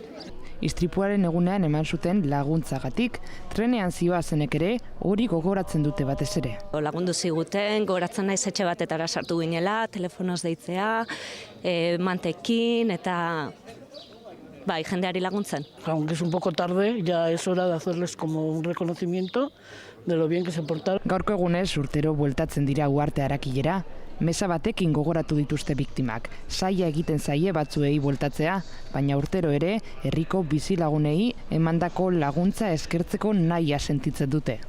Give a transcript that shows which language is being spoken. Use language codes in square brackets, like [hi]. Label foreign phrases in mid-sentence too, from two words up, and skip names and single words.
[eu] Istripuaren egunean eman zuten laguntzagatik, trenean zihoazenek ere hori gogoratzen dute batez ere. Lagundu ziguten, gogoratzen naiz etxe batetara sartu ginela, telefonoz deitzea, mantekin eta jendeari laguntzen. [es] Aunque es un poco tarde, ya es hora de hacerles como un reconocimiento de lo bien que se portaron. [eu] Gaurko egunez urtero bueltatzen dira Uharte Arakilera, meza batekin gogoratu dituzte biktimak. Zaila egiten zaie batzuei bueltatzea, baina urtero ere herriko bizilagunei emandako laguntza eskertzeko nahia sentitzen dute.